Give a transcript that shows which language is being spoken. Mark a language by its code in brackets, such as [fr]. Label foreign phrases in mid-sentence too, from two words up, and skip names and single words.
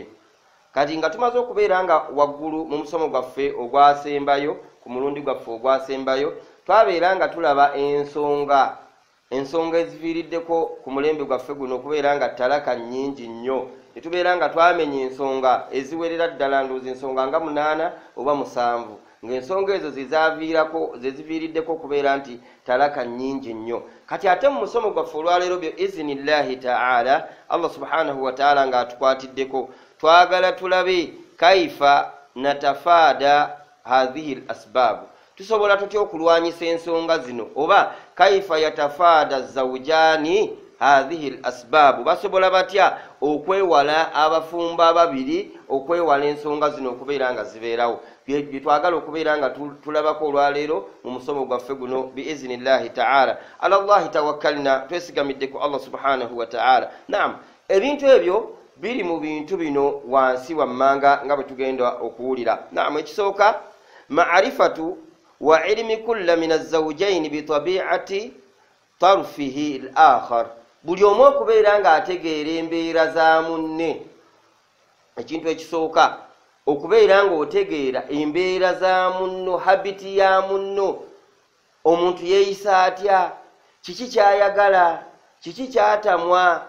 [lg] Kati nga tumaze okubeera nga waggulu mu musomo gwaffe ogwasembayo ku mulundi gwaffe ogwasembayo twabeera nga tulaba ensonga eziviiriddeko ku mulembe gwaffe guno okubeera nga talaka nnyingi nnyo ne tubeera nga twamenya ensonga eziwerera ddala ndowooza ensonga nga 8 oba 7 ng'ensonga ezo zeziviiriddeko okubeera nti talaka nnyingi nnyo. Kati ate mu musomo gwaffe olwaleero [ar] بإذن الله تعالى الله سبحانه وتعالى [lg] ng'atukwatiddeko twagala tulabe [ar] كيف نتفادى هذه الأسباب [lg] tusobola tutya okulwanyisa ensonga zino oba [ar] كيف يتفادى الزوجان هذه الأسباب [lg] basobola batya okwewala abafumba ababiri okwewala ensonga zino okubeera nga zibeerawo byetwagala okubeera nga tulabako olwaleero mu musomo gwaffe guno [ar] بإذن الله تعالى على الله توكلنا [lg] twesigamidde ku [ar] الله سبحانه وتعالى. [lg] Naam, ebintu ebyo biri mu bintu bino wansi wammanga nga bwe tugenda okuwulira. Naam, ekisooka [ar] معرفة وعلم كل من الزوجين بطبيعة طرفه الآخر [lg] buli omu okubeera nga ategeera embeera za munne. Ekintu ekisooka okubeera nga otegeera embeera za munno habiti ya munno omuntu yeeyisa atya kiki kyayagala kiki kyatamwa